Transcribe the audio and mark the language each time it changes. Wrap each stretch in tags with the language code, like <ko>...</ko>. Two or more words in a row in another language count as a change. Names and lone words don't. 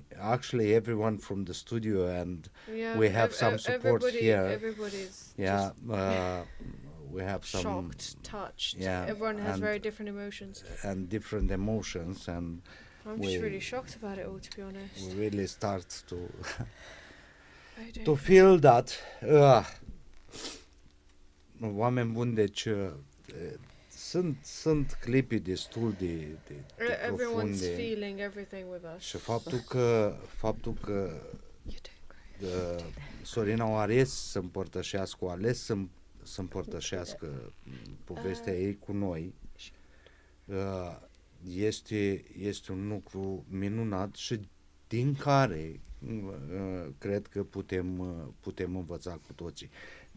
<en>Actually, everyone from the studio, and we have some support here. Everybody's we have some shocked, touched. Yeah, everyone has very different emotions. And different emotions, and I'm just really shocked about it all, to be honest. We really start to feel that.</en> <ro>Oameni buni, deci sunt clipii destul de</ro> <en>Everyone's</en> <ro>profunde.</ro> <en>feeling everything with us.</en> <ro>Și faptul că Sorina a ales să împărtășească povestea ei cu noi, este un lucru minunat și din care cred că putem învăța cu toții.</ro>